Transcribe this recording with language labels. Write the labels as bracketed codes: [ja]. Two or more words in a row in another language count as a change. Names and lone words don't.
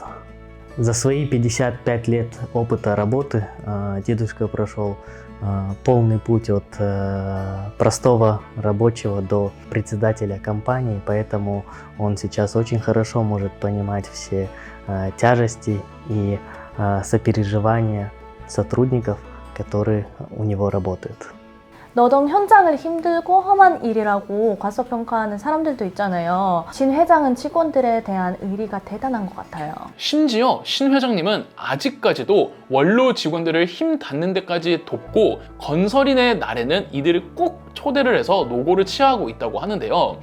[ru] За свои 55 лет опыта работы дедушка прошел полный путь от простого рабочего до председателя компании, поэтому он сейчас очень хорошо может понимать все тяжести и сопереживания сотрудников, которые у него работают. [ko] 노동 현장을 힘들고 험한 일이라고 과소평가하는 사람들도 있잖아요. 신 회장은 직원들에 대한 의리가 대단한 것 같아요. 심지어 신 회장님은 아직까지도 원로 직원들을 힘 닿는 데까지 돕고 건설인의 날에는 이들을 꼭 초대를 해서 노고를 치하하고 있다고 하는데요.